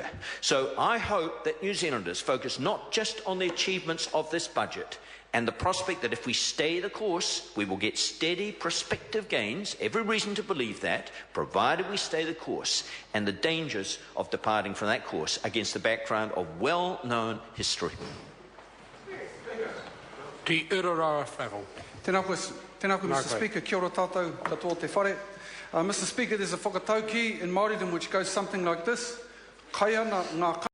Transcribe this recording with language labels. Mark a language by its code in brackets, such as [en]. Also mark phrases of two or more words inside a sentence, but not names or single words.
[en] So I hope that New Zealanders focus not just on the achievements of this budget and the prospect that if we stay the course, we will get steady prospective gains, every reason to believe that, provided we stay the course, and the dangers of departing from that course against the background of well-known history. Te Urarawa Farrell. [mi] Tēnā koe, [en] Mr. Speaker, [mi] kia ora tātou, katoa te whare. [en] Mr. Speaker, there's a whakatauki in Māoridom which goes something like this. [mi] Kaia ngā